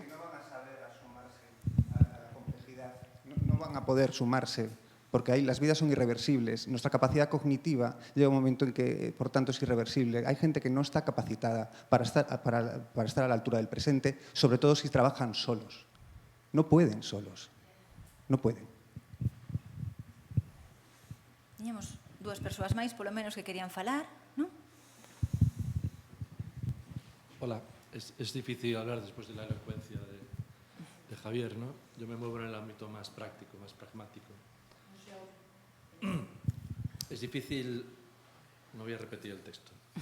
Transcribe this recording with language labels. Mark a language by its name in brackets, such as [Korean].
[Spanish] Non van a saber asomarse a la complejidad, non van a poder sumarse, porque ahí las vidas son irreversibles. Nuestra capacidad cognitiva llega un momento en que, por tanto, es irreversible. Hay gente que no está capacitada para estar a la altura del presente, sobre todo si trabajan solos. No pueden solos. No pueden. [Galician] tiñamos dúas persoas máis, polo menos, que querían falar, non? [Spanish] Hola, es difícil hablar después de la elocuencia de Javier, ¿no? Yo me muevo en el ámbito más práctico, más pragmático. Es difícil, no voy a repetir el texto.